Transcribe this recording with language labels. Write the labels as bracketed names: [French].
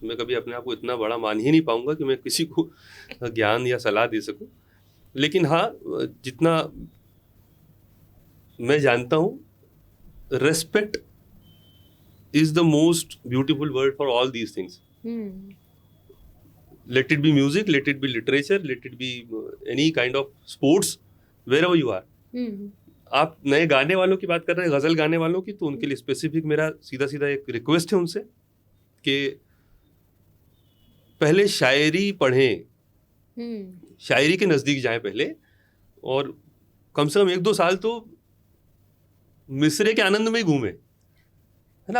[Hindi] मैं कभी अपने आप को इतना बड़ा मान ही नहीं पाऊंगा कि मैं किसी को ज्ञान या सलाह दे सकूं, लेकिन हाँ, जितना मैं जानता हूँ, [English] Respect is the most beautiful word for all these things. Let it be music, let it be literature, let it be any kind of sports, wherever you are. [Hindi] आप नए गाने वालों की बात कर रहे हैं, गजल गाने वालों की, तो उनके लिए स्पेसिफिक मेरा सीधा सीधा एक रिक्वेस्ट है उनसे कि पहले शायरी पढ़ें, शायरी के नज़दीक जाएं पहले, और कम से कम 1-2 साल तो मिसरे के आनंद में ही घूमे, है ना।